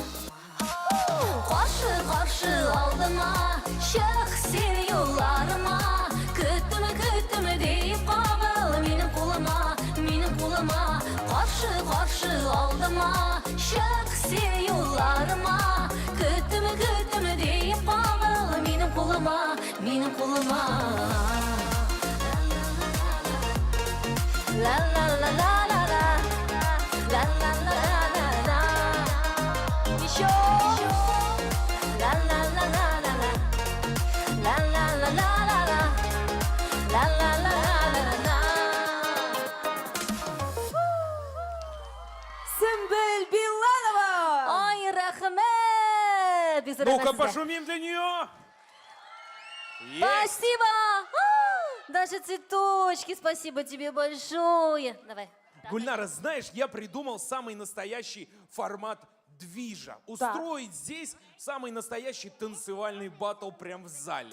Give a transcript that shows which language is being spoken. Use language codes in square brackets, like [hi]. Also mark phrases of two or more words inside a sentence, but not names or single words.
[tt] Каршы алдыма, чык син юлларыма. Көттеме дип кабыл минем кулыма. Каршы алдыма, чык син юлларыма. Көттеме дип кабыл минем кулыма. La la la la la la, la la la la la. [ru] Еще. La la la la la la, la la la la la la, la la la la la. Сэмбель Билалова! [tt] Ой, рахмет! [ru] Ну-ка, пошумим для нее. Спасибо! Даже цветочки, спасибо тебе большое. Давай. Гульнара, знаешь, я придумал самый настоящий формат движа. Устроить здесь самый настоящий танцевальный баттл прям в зале.